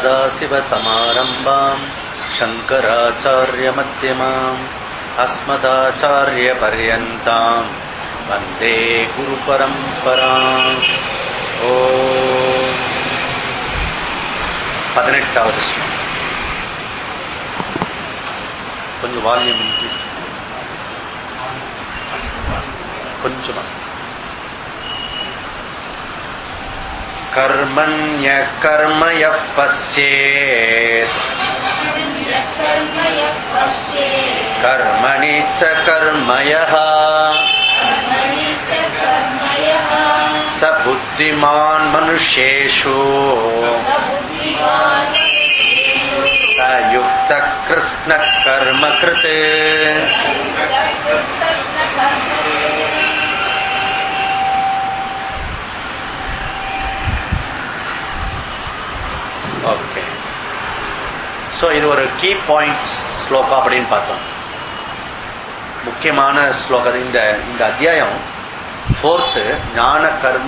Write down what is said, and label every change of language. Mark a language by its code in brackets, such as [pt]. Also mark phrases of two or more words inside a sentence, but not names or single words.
[sa] सदाशिवसमारम्भाम् शङ्कराचार्यमध्यमाम् अस्मदाचार्यपर्यन्ताम् वन्दे गुरुपरम्पराम्. [ta] ओम 18வது ஸ்லோகம். கொஞ்சம் [en] volume increase [ta] கொஞ்சமா. [sa] कर्मण्य कर्मय पश्येत् कर्मणि च कर्मयः स बुद्धिमान् मनुष्येषु स युक्तः कृष्ण कर्म कृत्. [en] okay, so [ta] இது ஒரு [en] key point [ta] ஸ்லோகம் அப்படின்னு பார்த்தோம். முக்கியமான ஸ்லோகம் இந்த அத்தியாயம் 4th ஞான கர்ம.